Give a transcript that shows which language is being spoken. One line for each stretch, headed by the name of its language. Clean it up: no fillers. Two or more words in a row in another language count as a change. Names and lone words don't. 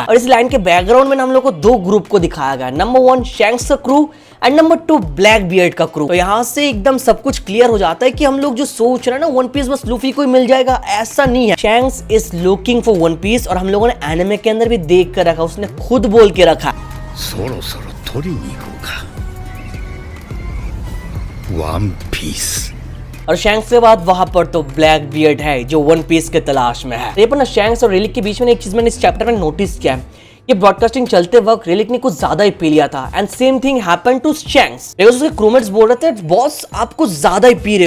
Hindi: और इस लाइन के बैकग्राउंड में हम लोग को 2 ग्रुप को दिखाया गया, नंबर 1 शैंक्स का क्रू एंड नंबर 2 ब्लैक बियर्ड का क्रू। तो यहाँ से एकदम सब कुछ क्लियर हो जाता है कि हम लोग जो सोच रहे हैं ना वन पीस बस लूफी को ही मिल जाएगा, ऐसा नहीं है।
English: Shanks is looking for One Piece
Hindi: और हम लोगों ने एनिमे के अंदर भी देख कर रखा, उसने खुद बोल के रखा
Japanese: そろそろ取りに行こうかワンピース
Hindi: और शैंक्स के बाद वहां पर तो ब्लैक बियर्ड है जो वन पीस के तलाश में है। ये पर ना शैंक्स और रिलिक के बीच में एक चीज मैंने इस चैप्टर में नोटिस किया है, ये ब्रॉडकास्टिंग चलते वक्त रिलिक ने कुछ ज्यादा ही पी लिया था
English: and same thing happened to Shanks.
Hindi: उसके क्रूमेट्स बोल रहे थे बॉस आप कुछ ज्यादा ही पी रहे हो।